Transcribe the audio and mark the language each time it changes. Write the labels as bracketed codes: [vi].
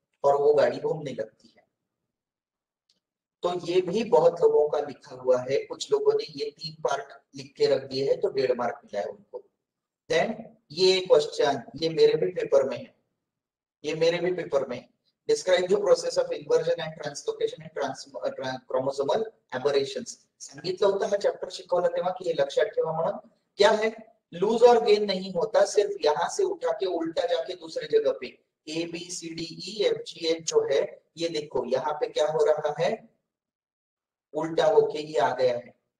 [hi] और वो गाड़ी घूमने लगती है। तो ये भी बहुत लोगों का लिखा हुआ है, कुछ लोगों ने ये 3 पार्ट लिख के रख दिए है तो 1.5 मार्क मिला है उनको। देन ये क्वेश्चन ये मेरे भी पेपर में है, ये मेरे भी पेपर में। [en] describe the process of inversion and translocation in chromosomal aberrations [mr] सांगितलं होतं हा चॅप्टर शिकवला तेव्हा की हे लक्षात ठेवा म्हणून। [hi] क्या है, लूज और गेन नहीं होता, सिर्फ यहाँ से उठा के उल्टा जाके दूसरे जगह पे A B C D E F G H जो है, ये देखो यहाँ पे क्या हो रहा है, उल्टा होके ये आ गया है।